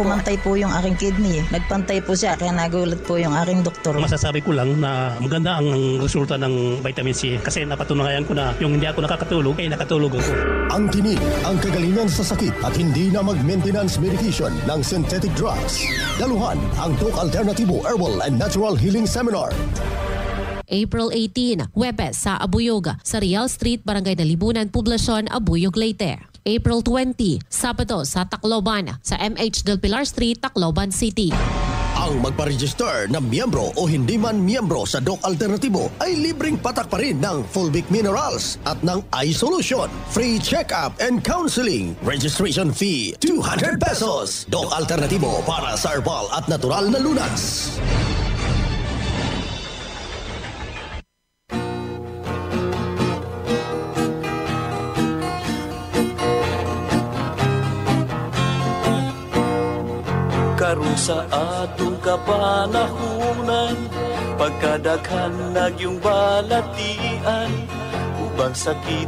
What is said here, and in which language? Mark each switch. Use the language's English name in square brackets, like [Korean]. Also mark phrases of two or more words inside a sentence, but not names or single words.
[Filipino] Pumantay po yung aking kidney. Nagpantay po siya kaya nagulat po yung aking doktor. Masasabi ko lang na maganda ang resulta ng vitamin C kasi napatunayan ko na yung hindi ako nakakatulog ay nakatulog ako. Ang tinig, ang kagalingan sa sakit at hindi na mag-maintenance medication ng [English] synthetic drugs. [Filipino] Daluhan ang Doc Alternativo Herbal and Natural Healing Seminar. April 18, Huwebes sa Abuyog, sa Real Street, Barangay Nalibunan, Poblasyon, Abuyog, Leyte. April 20, Sabado sa Tacloban, sa MH Del Pilar Street, Tacloban City. Ang magpa-register na miyembro o hindi man miyembro sa Doc Alternativo ay libreng patak pa rin ng Fulvic Minerals at ng iSolution. [English] Free check-up and counseling. Registration fee, 200 pesos. [Filipino] Doc Alternativo para sa herbal at natural na lunas. [Waray] Karon sa atong kapanahunan, pagkadaghan nagyong balatian, ubang sakit